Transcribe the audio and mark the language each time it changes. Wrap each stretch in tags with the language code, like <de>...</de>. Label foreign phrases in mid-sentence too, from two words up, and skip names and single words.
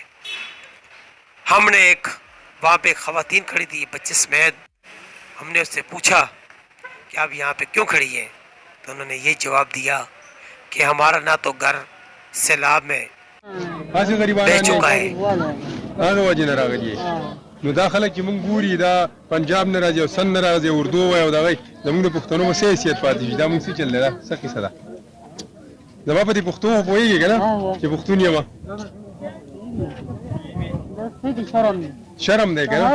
<ur>ہم نے ایک وہاں پہ خواتین کھڑی تھی، بچے سمیت. ہم نے اس سے پوچھا کہ آپ یہاں پہ کیوں کھڑی ہیں، تو انہوں نے یہ جواب دیا کہ ہمارا نہ تو گھر سیلاب میں بہہ چکا ہے.</ur> <ps>نو دا خلک چې مونږ ګوري دا پنجاب نه راځي او سن نه راځي، اردو وایي او دغه زموږ د پښتنو مو څه حیثیت پاتې شي. دا مونږ څه چل دی، دا څه کیسه ده؟ زما په دې پښتو خو پوهېږې که نه چې پښتون یم؟ شرم دی که نه؟</ps>